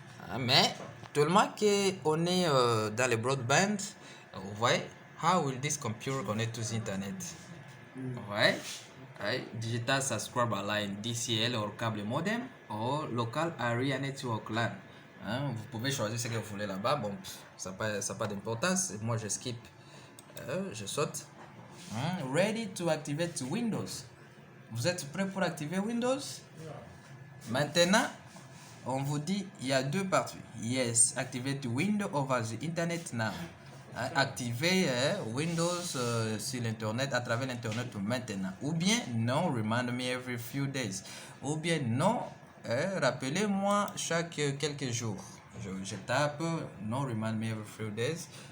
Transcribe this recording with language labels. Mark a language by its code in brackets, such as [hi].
[fr] Hein, mais tellement qu'on est dans le broadband, vous voyez, [en] how will this computer connect to the internet? [fr] Ouais. [en] Digital subscriber line DCL ou câble modem ou local area network LAN. [fr] Hein, vous pouvez choisir ce que vous voulez là-bas. Bon, ça n'a pas d'importance. Moi, je skip. Je saute. [en] Ready to activate Windows. [fr] Vous êtes prêt pour activer Windows? Maintenant, on vous dit il y a deux parties. [en] Yes, activate Windows over the internet now. [fr] Activer Windows sur l'internet, à travers l'internet maintenant. Ou bien non, [en] remind me every few days. [fr] Ou bien non, rappelez-moi chaque quelques jours. Je tape non, [en] remind me every few days.